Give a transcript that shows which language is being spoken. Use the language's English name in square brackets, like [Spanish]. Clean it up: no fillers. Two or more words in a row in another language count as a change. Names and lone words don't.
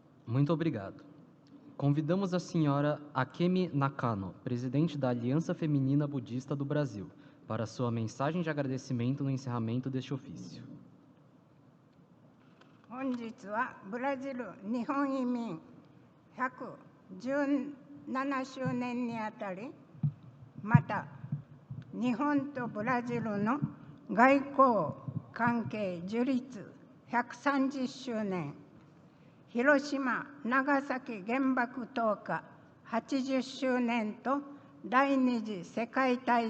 [Portuguese] Muito obrigado. Convidamos a senhora Akemi Nakano, presidente da Aliança Feminina Budista do Brasil, para sua mensagem de agradecimento no encerramento deste ofício. [Japanese] 本日はブラジル日本移民117周年にあたり、また日本とブラジルの外交関係樹立130周年、広島・長崎原爆投下80周年と第二次世界大